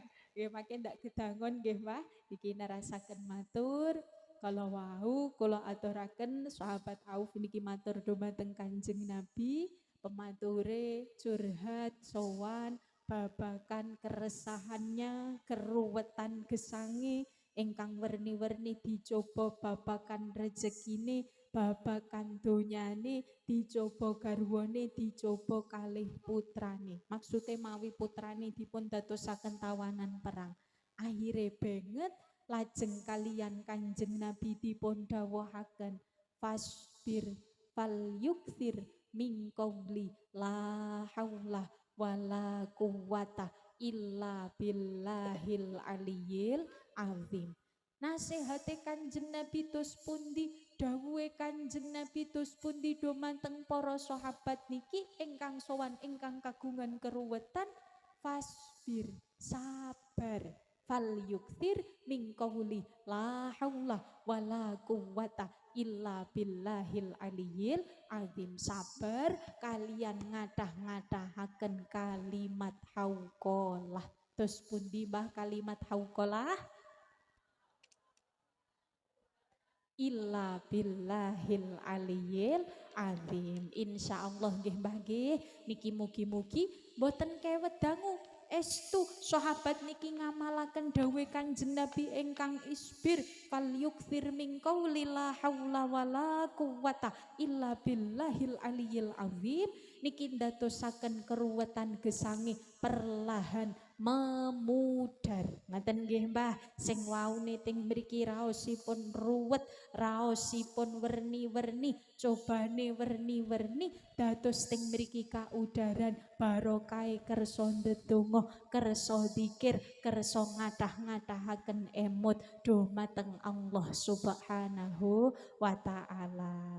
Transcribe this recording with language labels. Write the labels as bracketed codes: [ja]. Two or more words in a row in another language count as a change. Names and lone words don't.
[jv] Nggih mangke ndak gedangon nggih, Mbah. Iki nerasaken matur kalau wau kula aturaken sahabat Auf niki matur dumateng Kanjeng Nabi, pemature curhat sowan babakan keresahannya, keruwetan gesangi ingkang werni-werni dicoba babakan rezekine, babakan donyane, dicoba garwane, dicoba kalih putrane. Maksudnya mawi putrane dipun dadosaken tawanan perang. Akhire banget lajeng kalian Kanjeng Nabi dipun dawuhaken [ar] فاصبر فليكثر من قول لا حول ولا قوة إلا بالله العلي العظيم. [jv] Nasihate Kanjeng Nabi tus pundi, dawuhe Kanjeng Nabi tus pundi dumanteng para sahabat niki ingkang sowan ingkang kagungan keruwetan, fasbir sabar [ar] فليكثر من قول لا حول ولا قوة إلا بالله العلي العظيم. [jv] Sabar kalian ngadah-ngadahaken kalimat hauqalah. Terus pundi Mbah kalimat hauqalah? [ar] إلا بالله العلي العظيم. [jv] Insyaallah nggih Mbah nggih niki mugi-mugi boten kewet dangu estu sahabat niki ngamalaken dawuh Kanjeng Nabi ingkang [ar] اصبر فليكثر من قول لا حول ولا قوة إلا بالله العلي العظيم [jv] niki ndadosaken keruwetan gesangi [id] perlahan memudar. [jv] Ngaten nggih Mbah, sing waune ting mriki raosipun ruwet, raosipun werni-werni, cobane werni-werni, dados ting mriki kaudaran barokai kersa ndedonga, kersa dzikir, kersa ngadah-ngadahaken emut dumateng Allah [ar] سبحانه وتعالى.